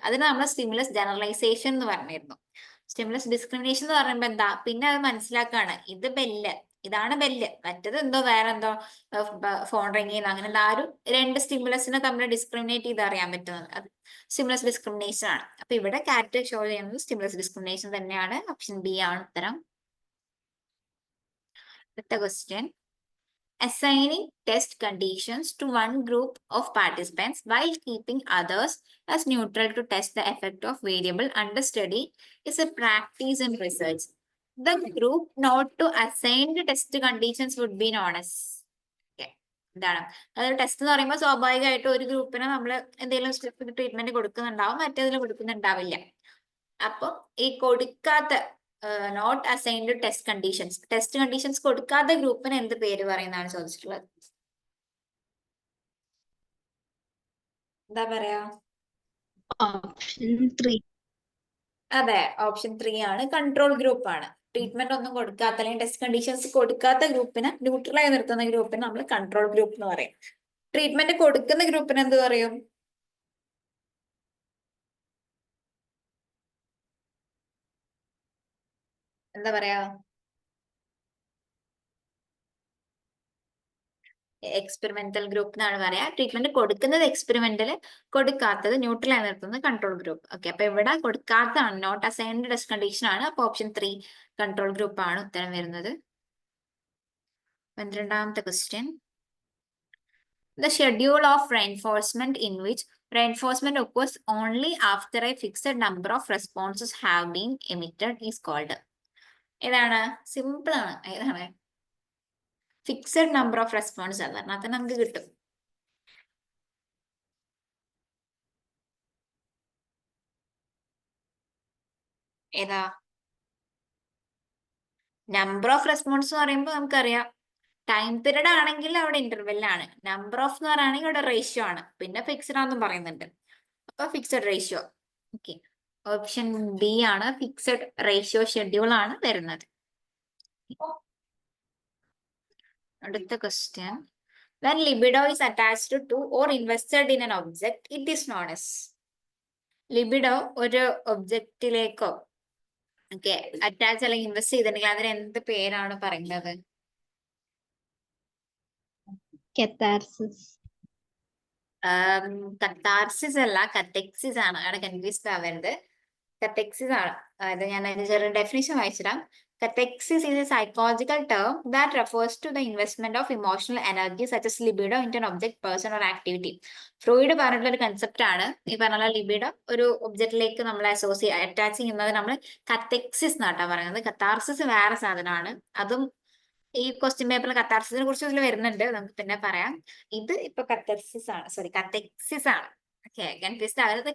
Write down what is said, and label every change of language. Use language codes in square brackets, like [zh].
[ml] അതിന് നമ്മൾ stimulus generalisation എന്ന് പറഞ്ഞിരുന്നു. സ്റ്റിമുലസ് ഡിസ്ക്രിമിനേഷൻ എന്ന് പറയുമ്പോ എന്താ, പിന്നെ അത് മനസ്സിലാക്കാണ് ഇത് ബെല്ല്, ഇതാണ് ബെല്ല്. മറ്റത് എന്തോ വേറെ എന്തോ ഫോൺ റിങ് ചെയ്യുന്ന അങ്ങനെയുള്ള ആ ഒരു 2 സ്റ്റിമുലസിനെ തമ്മിൽ ഡിസ്ക്രിമിനേറ്റ് ചെയ്ത് അറിയാൻ പറ്റുന്നത് അത് സ്റ്റിമുലസ് ഡിസ്ക്രിമിനേഷൻ ആണ്. അപ്പൊ ഇവിടെ കാറ്റ് ഷോ ചെയ്യുന്നത് സ്റ്റിമുലസ് ഡിസ്ക്രിമിനേഷൻ തന്നെയാണ്. ഓപ്ഷൻ ബി ആണ് ഉത്തരം. അടുത്ത question. [en] Assigning test conditions to one group of participants while keeping others as neutral to test the effect of variable under study is a practice in research. The group not to assigned test conditions would be known as. Okay. [ml] എന്താണ് അതായത് test എന്ന് പറയുമ്പോൾ സ്വാഭാവികമായിട്ട് ഒരു ഗ്രൂപ്പിന് നമ്മൾ എന്തെങ്കിലും treatment കൊടുക്കുന്നുണ്ടാവും, മറ്റേതിൽ കൊടുക്കുന്നുണ്ടാവില്ല. അപ്പൊ ഈ കൊടുക്കാത്ത നോട്ട് അസൈൻഡ് ടെസ്റ്റ് കണ്ടീഷൻസ് കൊടുക്കാത്ത ഗ്രൂപ്പിന് എന്ത് പേര് പറയുന്നതാണ് ചോദിച്ചിട്ടുള്ളത്. എന്താ പറയാ? ഓപ്ഷൻ 3. അതെ, ഓപ്ഷൻ 3 ആണ്. കൺട്രോൾ ഗ്രൂപ്പ് ആണ്. ട്രീറ്റ്മെന്റ് ഒന്നും കൊടുക്കാത്ത അല്ലെങ്കിൽ ടെസ്റ്റ് കണ്ടീഷൻസ് കൊടുക്കാത്ത ഗ്രൂപ്പിന്, ന്യൂട്രലായി നിർത്തുന്ന ഗ്രൂപ്പിന് നമ്മൾ കൺട്രോൾ ഗ്രൂപ്പ് എന്ന് പറയും. ട്രീറ്റ്മെന്റ് കൊടുക്കുന്ന ഗ്രൂപ്പിന് എന്ത് പറയും? എന്താ പറയാ? എക്സ്പെരിമെന്റൽ ഗ്രൂപ്പ് എന്നാണ് പറയാ. ട്രീറ്റ്മെന്റ് കൊടുക്കുന്നത് എക്സ്പെരിമെന്റൽ, കൊടുക്കാത്തത് ന്യൂട്രൽ ആയി നിർത്തുന്നത് കൺട്രോൾ ഗ്രൂപ്പ്. ഓക്കെ, അപ്പൊ ഇവിടെ കൊടുക്കാത്തതാണ്, നോട്ട് അസൈൻഡ് ടെസ്റ്റ് കണ്ടീഷൻ ആണ്. അപ്പൊ ഓപ്ഷൻ 3 കൺട്രോൾ ഗ്രൂപ്പ് ആണ് ഉത്തരം വരുന്നത്. 12ാമത്തെ question. [en] The schedule of reinforcement in which reinforcement occurs only after a fixed number of responses have been emitted is called. [ml] ഏതാണ്? Simple ആണ്. ഏതാണ്? ഫിക്സഡ് നമ്പർ ഓഫ് റെസ്പോൺസ് ആണ്. അത് നമുക്ക് കിട്ടും. ഏതാ? നമ്പർ ഓഫ് റെസ്പോൺസ് എന്ന് പറയുമ്പോൾ നമുക്കറിയാം ടൈം പീരീഡ് ആണെങ്കിൽ അവിടെ ഇന്റർവെല്ലാണ്. നമ്പർ ഓഫ് എന്ന് പറയുകയാണെങ്കിൽ ഇവിടെ റേഷ്യോ ആണ്. പിന്നെ ഫിക്സഡ് ആണെന്നും പറയുന്നുണ്ട്. അപ്പൊ fixed ratio. Okay, option B ആണ്. ഫിക്സഡ് റേഷ്യോ ഷെഡ്യൂൾ ആണ് വരുന്നത്. അടുത്ത question. [en] When libido is attached to or invested in an object, it is known as. [ml] Libido ഒരു ഒബ്ജക്റ്റിലേക്കോ ഓക്കെ അറ്റാച്ച് അല്ലെങ്കിൽ ഇൻവെസ്റ്റ് ചെയ്തിട്ടുണ്ടെങ്കിൽ അതിന് എന്ത് പേരാണ് പറയുന്നത്? കത്താർസിസ്. കത്താർസിസ് അല്ല, കത്തെക്സിസ് ആണ്. അവിടെ കൺഫ്യൂസ്ഡ് ആവരുത്. കത്തെക്സിസ് ആണ്. അതായത് ഞാൻ അതിന്റെ ചെറിയ definition വായിച്ചിടാം. [en] Cathexis is a psychological term that refers to the investment of emotional energy such as libido into an object, person or activity. [ml] Freud പറഞ്ഞിട്ടുള്ള ഒരു കൺസെപ്റ്റ് ആണ് ഈ പറഞ്ഞ ലിബിഡോ ഒരു ഒബ്ജക്റ്റിലേക്ക് നമ്മൾ അറ്റാച്ച് ചെയ്യുന്നത് നമ്മൾ കത്തെക്സിസ് എന്നാട്ടാ പറയുന്നത്. കത്താർസിസ് വേറെ സാധനമാണ്. അതും ഈ ക്വസ്റ്റ്യൻ പേപ്പറിൽ കത്താർസിസിനെ കുറിച്ച് ഇതിൽ വരുന്നുണ്ട്, നമുക്ക് പിന്നെ പറയാം. ഇത് ഇപ്പൊ കത്തർസിസ് ആണ്, സോറി കത്തെക്സിസ് ആണ്. ഓക്കെ, കൺഫ്യൂസ്ഡ് ആകരുത്.